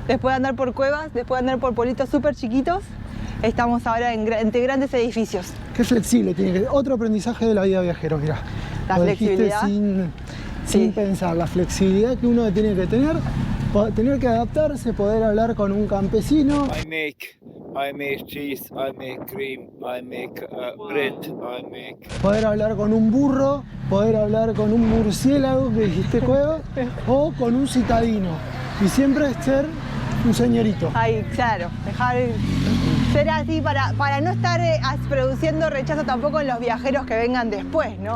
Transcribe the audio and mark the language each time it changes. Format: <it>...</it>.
<es>Después de andar por cuevas, después de andar por pueblitos súper chiquitos, estamos ahora entre grandes edificios. Qué flexible tiene que ser. Otro aprendizaje de la vida viajero, mira. La flexibilidad. Sin pensar, la flexibilidad que uno tiene que tener que adaptarse, poder hablar con un campesino.</es> <en>I make cheese, I make cream, I make bread, I make...</en> <es>Poder hablar con un burro, poder hablar con un murciélago, que dijiste Cueva, o con un citadino. Y siempre ser un señorito. Ay, claro, dejar ser así para no estar produciendo rechazo tampoco en los viajeros que vengan después, ¿no?</es>